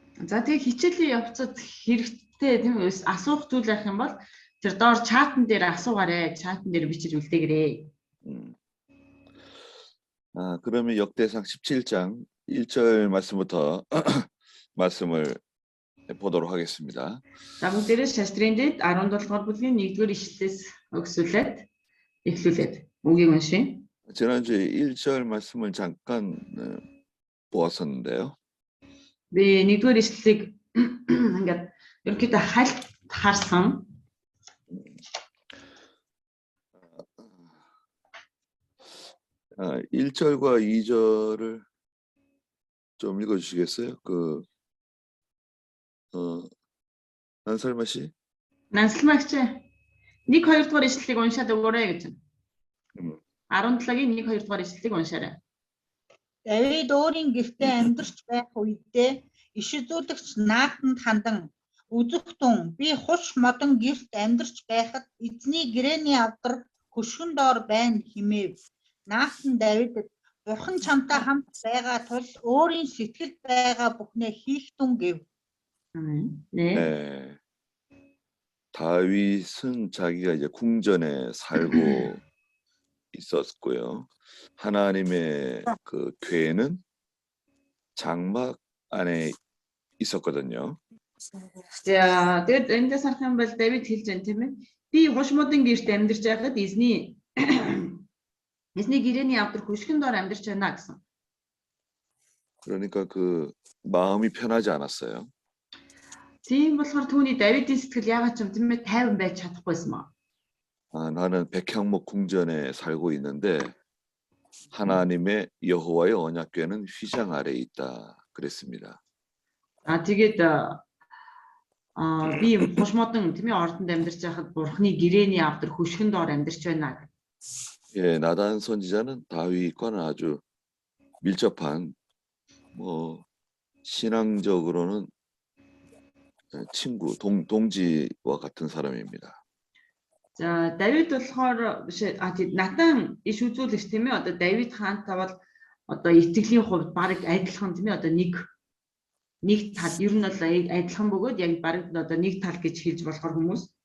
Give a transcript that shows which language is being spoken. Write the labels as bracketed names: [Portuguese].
[Mongolian] За тэгээ хичээлийн явцад хэрэгтэй тийм үү асуух зүйл байх юм бол тэр доор чатн дээр асуугаарай. Чатн дээр бичиж үлдээгээрэй. [Korean] 그러면 역대상 17장 1절 말씀부터 말씀을 보도록 하겠습니다. [Mongolian] За бүгдээрээ шаштрын дэд 17 дугаар бүлгийн 1-р ишлэлээс өгсүүлээд эхлүүлээд үгийг уншия. [Korean] 지난주에 1절 말씀을 잠깐 보았었는데요. [Mongolian] Би 1-р ишлэлийг ингээд ерөнхийдөө хальт харсан. [Korean] 1절과 2절을 좀 읽어주시겠어요? 난설마 씨? [Mongolian] Нансалмагч 1-2 дугаар ишлэлийг уншаад өгөөрэй гэж. 17-гийн 1-2 дугаар ишлэлийг уншаарай. Давид өөрийн гэртээ амьдарч байх үедээ иш үзүүлэгч Наатанд хандан үзэгтэн би хуш модон гэрт амьдарч байхад эзний гэрээний авдар хөшгөн доор байна хэмээв. Наатан Давидэд Бурхан чамтай хамт байгаа тул өөрийн сэтгэлд байгаа бүхнээ хийх тун гэв. [Korean] 네. 다윗은 자기가 이제 궁전에 살고 있었고요. 하나님의 그 궤는 장막 안에 있었거든요. [Mongolian] За тэгээд эндээс харах юм бол Давид хэлж байна тийм ээ. Би хушмуудын гэрт амьдарч байхад эзний гэрээний авдар хөшгөн доор амьдарч байна гэсэн. [Korean] 그러니까 그 마음이 편하지 않았어요. [Mongolian] Тийм болохоор түүний Давидын сэтгэл яагаад ч юм тийм ээ тайван байж чадахгүйсэн маа. [Korean] 나는 백향목 궁전에 살고 있는데 하나님의 여호와의 언약궤는 휘장 아래에 있다 그랬습니다. [Mongolian] Тэгээд би хушмодон тийм ээ ордонд амьдарч байхад Бурханы гэрээний авдар хөшгөн доор амьдарч байна. [Korean] 예, 나단 선지자는 다윗과는 아주 밀접한 신앙적으로는 친구, 동지와 같은 사람입니다. [Mongolian] За Давид болохоор биш Натан иш үзүүлэгч тийм ээ одоо Давид хаантай бол одоо итгэлийн хувьд баг адилхан тийм ээ одоо нэг тал ер нь бол адилхан бөгөөд яг баг одоо нэг тал гэж хэлж болохоор хүмүүс